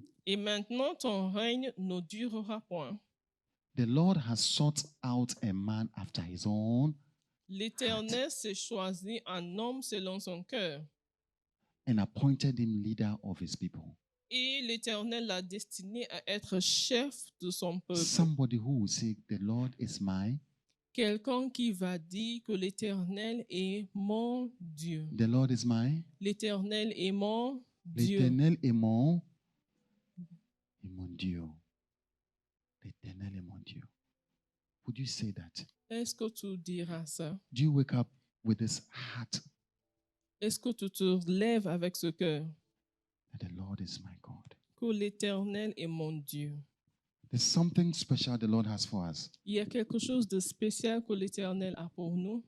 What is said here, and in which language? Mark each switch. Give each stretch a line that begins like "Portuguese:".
French: Et maintenant, ton règne ne durera point.
English: The Lord has sought out a man after his own
French: L'Éternel s'est choisi un homme selon son cœur.
English: and appointed him leader of his people.
French: Et l'Éternel l'a destiné à être chef de son peuple.
English: Somebody who will say, the Lord is my,
French: Quelqu'un qui va dire que l'Éternel est mon Dieu.
English: the Lord is my,
French: L'Éternel est mon Dieu. l'Éternel est mon Dieu. L'Éternel est mon Dieu.
English: Would you say that?
French: Est-ce que tu diras ça?
English: Do you wake up with this heart
French: Est-ce que tu te lèves avec ce cœur?
English: that the Lord is my God?
French: Que l'Éternel est mon Dieu.
English: There's something special the Lord has for us
French: Il y a quelque chose de spécial que l'Éternel a pour nous